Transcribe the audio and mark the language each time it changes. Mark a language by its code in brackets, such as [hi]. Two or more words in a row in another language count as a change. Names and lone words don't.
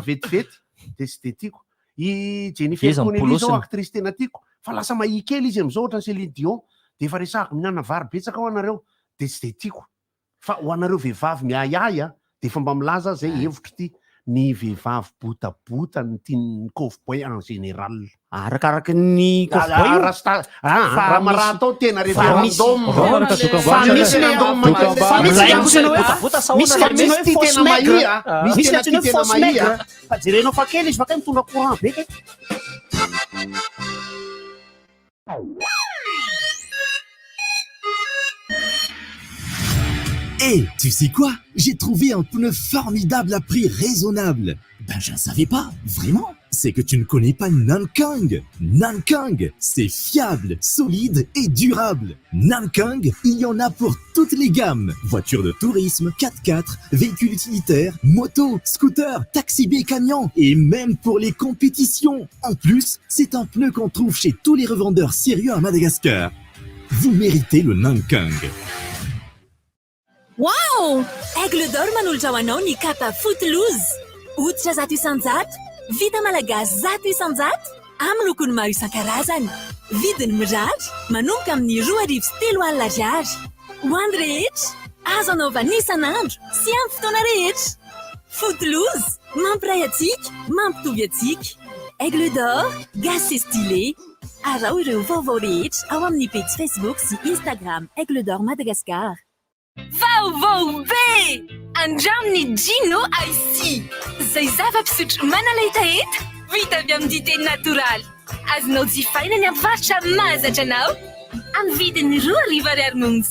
[mg] vetivety de tsy de tiako i Jennifer Connelly zao actrice tena tiako fa lasa mahia kely izy am'izao ohatra ny Céline Dion de efa resahako mihinana vary betsaka ho anareo de tsy de tiako fa ho anareo vehivavy miahiahy de efa mba milaza zay hevitro ty ny vehivavy botabota ny tiany cowboy [fr] en général [mg] arakaraky ny cowboy raha maraha atao tena misy tena mahia misy tena [fr] fausse maigre [mg] fa jerenao fa kely izy fa kay mitondra courant be kay [fr] Hey, tu sais quoi? J'ai trouvé un pneu formidable à prix raisonnable. Ben, je ne savais pas, vraiment. C'est que tu ne connais pas Nankang. Nankang, c'est fiable, solide et durable. Nankang, il y en a pour toutes les gammes. Voitures de tourisme, 4x4, véhicules utilitaires, motos, scooters, taxi-b, camions et même pour les compétitions. En plus, c'est un pneu qu'on trouve chez tous les revendeurs sérieux à Madagascar. Vous méritez le Nankang. [mg] Wow! Aigle d'or manolotra ho anao ny kapa Footloose. Hoditra 100 isan-jato, vita malagasy 100 isan-jato, amin'ny lokony maro isan-karazany. Vidiny mirary, manomboka amin'ny 2,3 alina ariary. Ho an'ny rehetra, azo anaovana isan'andro sy amin'ny fotoana rehetra. Footloose, mampiray atsika, mampitovy atsika. [fr] Aigle d'or, gaz c'est stylé. [mg] Arao ireo vaovao rehetra ao amin'ny page Facebook sy Instagram Aigle d'or Madagascar. Vaovao be! Andraminy Gino IC. Zay zava-pisotro manalahitaheta vita avy amin'ny dité natoraly. Azonao jifaina ny avarotra mahazatra anao amin'ny vidiny 2,00 monja.